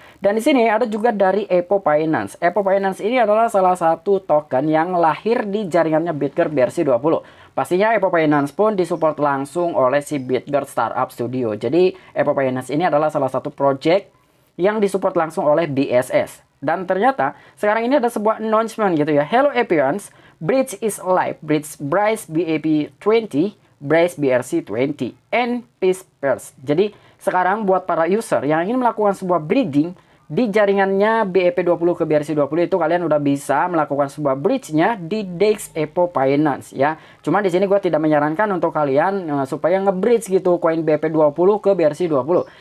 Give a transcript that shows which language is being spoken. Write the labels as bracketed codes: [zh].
[id] Dan di sini ada juga dari Epo Finance. Epo Finance ini adalah salah satu token yang lahir di jaringannya Bitgert BRC20. Pastinya Epo Finance pun disupport langsung oleh si Bitgert Startup Studio. Jadi Epo Finance ini adalah salah satu project yang disupport langsung oleh BSS. Dan ternyata sekarang ini ada sebuah announcement gitu ya. [en] Hello Epions, Bridge is live. Bridge Bryce BAP20, Bryce BRC20, and Peace Pairs. [id] Jadi sekarang buat para user yang ingin melakukan sebuah bridging di jaringannya BEP20 ke BRC20 itu kalian udah bisa melakukan sebuah bridge-nya di DEX Epo Finance ya. Cuma di sini gue tidak menyarankan untuk kalian supaya nge-bridge gitu koin BEP20 ke BRC20.